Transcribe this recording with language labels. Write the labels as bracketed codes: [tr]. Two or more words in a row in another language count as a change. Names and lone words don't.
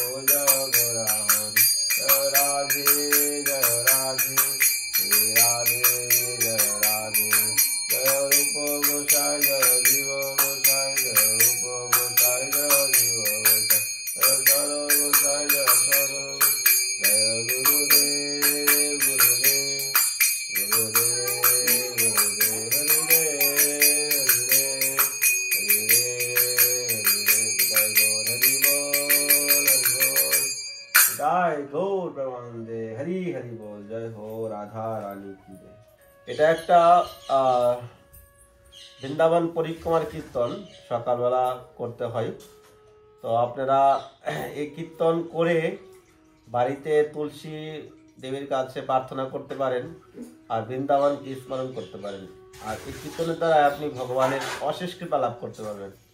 [bn] জয় গোরা হরি জয় রাধে জয় রাধে শ্রী রাধে জয় রাধে জয় রূপ গোসাই জয় জীব গোসাই জয় রূপ গোসাই জয় জীব গোসাই জয় সার গোসাই জয় সার জয় গুরুদেব গুরুদেব গুরুদেব গুরুদেব জয় গৌর প্রেমানন্দে হরি হরি বোল [hi] जय हो राधा रानी की जय [bn] এটা একটা বৃন্দাবন পরিক্রমার কীর্তন সকালবেলা করতে হয় তো আপনারা এই কীর্তন করে বাড়িতে তুলসী দেবীর কাছে প্রার্থনা করতে পারেন আর বৃন্দাবনকে স্মরণ করতে পারেন আর এই কীর্তনের দ্বারা আপনি ভগবানের অশেষ কৃপা লাভ করতে পারবেন